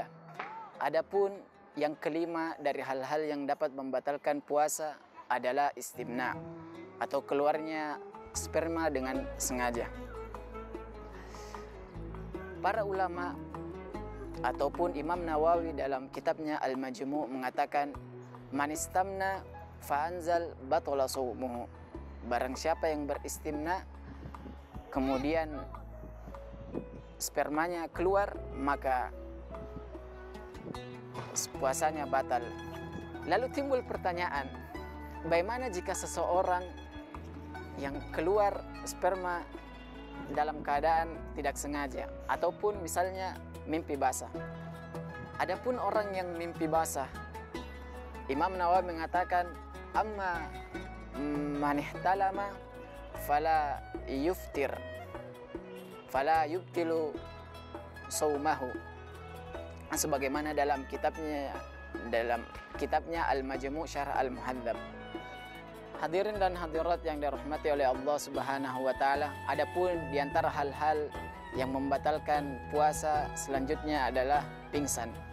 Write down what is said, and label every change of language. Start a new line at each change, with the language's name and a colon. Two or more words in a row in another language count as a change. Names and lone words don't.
Indonesian: Adapun yang kelima dari hal-hal yang dapat membatalkan puasa adalah istimna atau keluarnya sperma dengan sengaja. Para ulama ataupun Imam Nawawi dalam kitabnya Al-Majmu' mengatakan
Arabic: من استمنى فأنزل بطل صومه.
Indonesian: Barang siapa yang beristimna kemudian spermanya keluar, maka puasanya batal. Lalu timbul pertanyaan, bagaimana jika seseorang yang keluar sperma dalam keadaan tidak sengaja ataupun misalnya mimpi basah. Adapun orang yang mimpi basah, Imam Nawawi mengatakan
Arabic: أما من احتلم فلا يفطر فلا يبطل صومه,
Indonesian: sebagaimana dalam kitabnya Al-Majmu' Syarh Al-Muhadzab. Hadirin dan hadirat yang dirahmati oleh Allah
Arabic: سبحانه وتعالى,
Indonesian: adapun di antara hal-hal yang membatalkan puasa selanjutnya adalah pingsan.